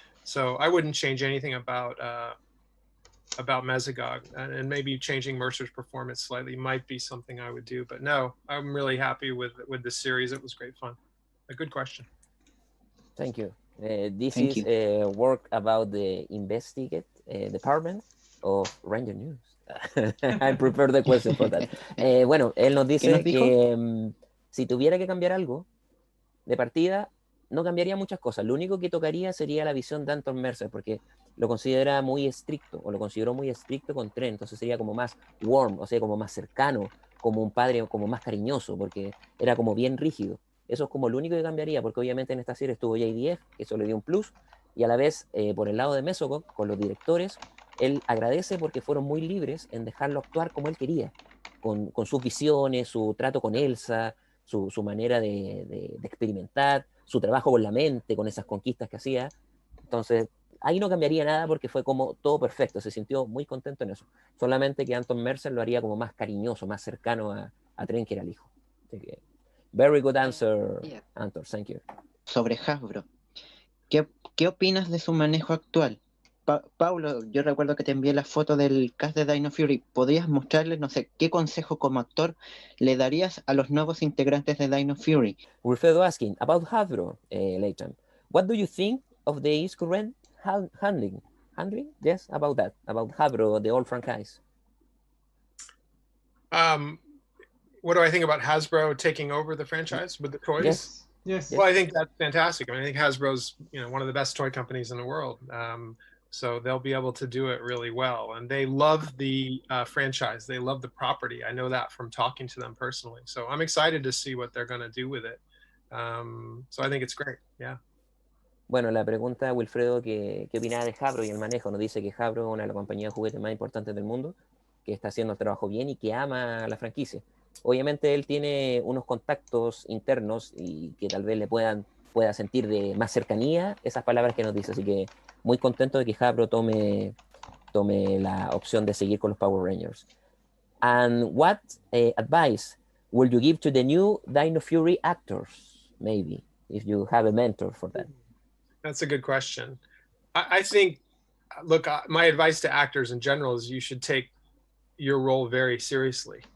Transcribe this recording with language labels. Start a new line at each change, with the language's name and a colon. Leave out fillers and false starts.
English: So I wouldn't change anything about Mesogog, and maybe changing Mercer's performance slightly might be something I would do, but no, I'm really happy with the series. It was great fun. A good question. Thank you. This is work about the investigate department of Ranger News. I prepared the question for that.
Spanish: Bueno, él nos dice que si tuviera que cambiar algo, de partida, no cambiaría muchas cosas. Lo único que tocaría sería la visión de Anton Mercer, porque lo considera muy estricto, o lo consideró muy estricto con Trent, entonces sería como más warm, o sea, como más cercano, como un padre, como más cariñoso, porque era como bien rígido. Eso es como lo único que cambiaría, porque obviamente en esta serie estuvo JDF, que eso le dio un plus, y a la vez, por el lado de Mesogog, con los directores, él agradece porque fueron muy libres en dejarlo actuar como él quería, con sus visiones, su trato con Elsa, su manera de experimentar, su trabajo con la mente, con esas conquistas que hacía. Entonces, ahí no cambiaría nada porque fue como todo perfecto, se sintió muy contento en eso. Solamente que Anton Mercer lo haría como más cariñoso, más cercano a Trent, que era el hijo. Así que,
English: very good answer, Anton, thank you.
Spanish: Sobre Hasbro, ¿qué opinas de su manejo actual? Paulo, yo recuerdo que te envié la foto del cast de Dino Fury. ¿Podrías mostrarles, no sé, qué consejo como actor le darías a los nuevos integrantes de Dino Fury?
English: Wilfredo asking about Hasbro, Latham. What do you think of the current handling? Yes, about that, about Hasbro, the old franchise. What do I think about Hasbro taking over the franchise with the toys? Yes. Well, I think that's fantastic. I mean, I think Hasbro's, you know, one of the best toy companies in the world. So they'll be able to do it really well. And they love the franchise. They love the property. I know that from talking to them personally. So I'm excited to see what they're going to do with it. So I think it's great. Yeah.
Spanish: Bueno, la pregunta, Wilfredo, ¿qué opinaba de Hasbro y el manejo? Nos dice que Hasbro es una de las compañías de juguetes más importantes del mundo, que está haciendo el trabajo bien y que ama la franquicia. Obviamente él tiene unos contactos internos y que tal vez le pueda sentir de más cercanía esas palabras que nos dice, así que muy contento de que Hasbro tome la opción de seguir con los Power Rangers.
English: And what advice will you give to the new Dino Fury actors, maybe, if you have a mentor for that? That's a good question. I think, look, my advice to actors in general is you should take your role very seriously.